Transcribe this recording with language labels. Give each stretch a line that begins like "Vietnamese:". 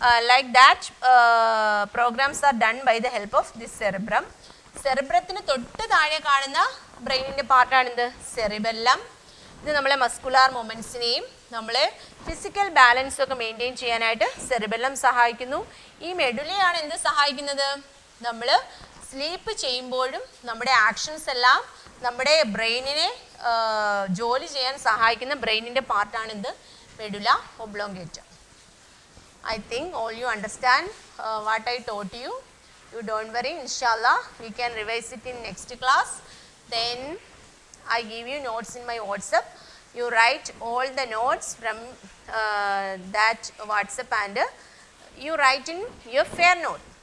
English: Like that programs are done by the help of this cerebrum.
Malayalam: സെറിബ്രത്തിന് തൊട്ട് താഴെ കാണുന്ന ബ്രെയിനിൻ്റെ പാർട്ടാണ് എന്ത്? സെറിബെല്ലം. ഇത് നമ്മളെ മസ്കുലാർ മൊമെൻറ്റ്സിനെയും നമ്മളെ ഫിസിക്കൽ ബാലൻസും ഒക്കെ മെയിൻറ്റെയിൻ ചെയ്യാനായിട്ട് സെറിബെല്ലം സഹായിക്കുന്നു. ഈ മെഡുലയാണ് എന്ത് സഹായിക്കുന്നത്? നമ്മൾ സ്ലീപ്പ് ചെയ്യുമ്പോഴും നമ്മുടെ ആക്ഷൻസ് എല്ലാം നമ്മുടെ ബ്രെയിനിനെ ജോലി ചെയ്യാൻ സഹായിക്കുന്ന ബ്രെയിനിൻ്റെ പാർട്ടാണ് എന്ത്? Medulla oblongata.
English: I think all you understand what I taught you. You don't worry, inshallah we can revise it in next class. Then I give you notes in my WhatsApp. You write all the notes from that WhatsApp and you write in your fair note.